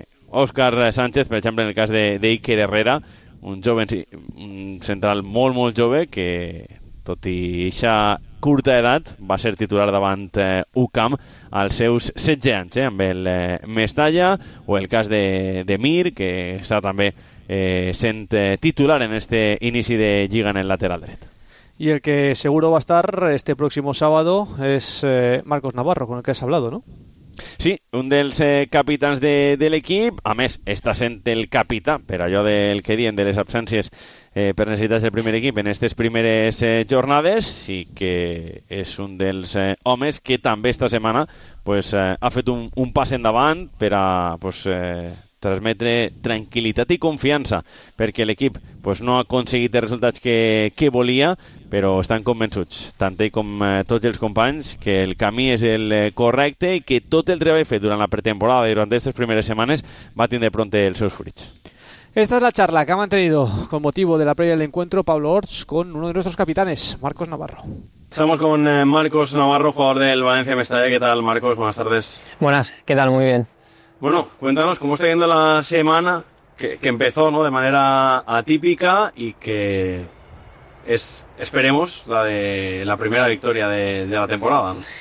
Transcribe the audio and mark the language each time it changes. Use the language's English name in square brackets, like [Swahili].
[Catalan] Óscar Sánchez, per exemple, en el cas de Iker Herrera, un jove, un central molt, molt jove, que tot i aquesta curta edat va ser titular davant UCAM als seus 16 anys amb el Mestalla, o el cas de Mir, que està també sent titular en este inici de Lliga en el lateral dret. [Spanish] Y el que seguro va a estar este próximo sábado es Marcos Navarro, con el que has hablado, ¿no? [Catalan] Sí, un dels capitans de l'equip, a més, està sent el capità, per allò del que diuen de les absències Pero necessites el primer equip en aquestes primeres jornades, i que és un dels homes que també esta setmana pues, ha fet un pas endavant per a pues, transmetre tranquil·litat i confiança, perquè l'equip pues, no ha aconseguit els resultats que volia, però estan convençuts, tant ell com tots els companys, que el camí és el correcte i que tot el treball fet durant la pretemporada i durant aquestes primeres setmanes va tindre pront els seus fruits. [Spanish] Esta es la charla que ha mantenido con motivo de la previa del encuentro Pablo Orts con uno de nuestros capitanes, Marcos Navarro. Estamos con Marcos Navarro, jugador del Valencia Mestalla. ¿Qué tal, Marcos? Buenas tardes. Buenas, ¿qué tal? Muy bien. Bueno, cuéntanos cómo está yendo la semana que empezó, ¿no?, de manera atípica y que es, esperemos, la de la primera victoria de la temporada, ¿no?